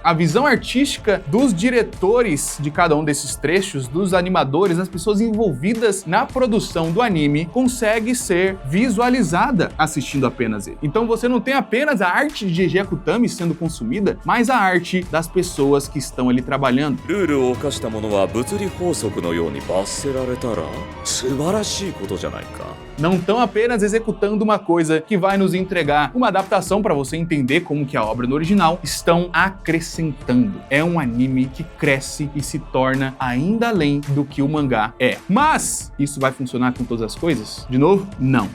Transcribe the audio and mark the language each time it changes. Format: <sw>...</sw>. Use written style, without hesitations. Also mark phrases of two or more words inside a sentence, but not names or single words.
<pt>A visão artística dos diretores de cada um desses trechos, dos animadores, das pessoas envolvidas na produção do anime, consegue ser visualizada assistindo apenas ele. Então você não tem apenas a arte de Gege Akutami sendo consumida, mas a arte das pessoas que estão ali trabalhando.</pt> <ja>ルールを犯した者は物理法則のように罰せられたら素晴らしいことじゃないか。</ja> <pt>não estão apenas executando uma coisa que vai nos entregar uma adaptação para você entender como que é a obra no original, estão acrescentando. É um anime que cresce e se torna ainda além do que o mangá é. Mas isso vai funcionar com todas as coisas? De novo, não.</pt>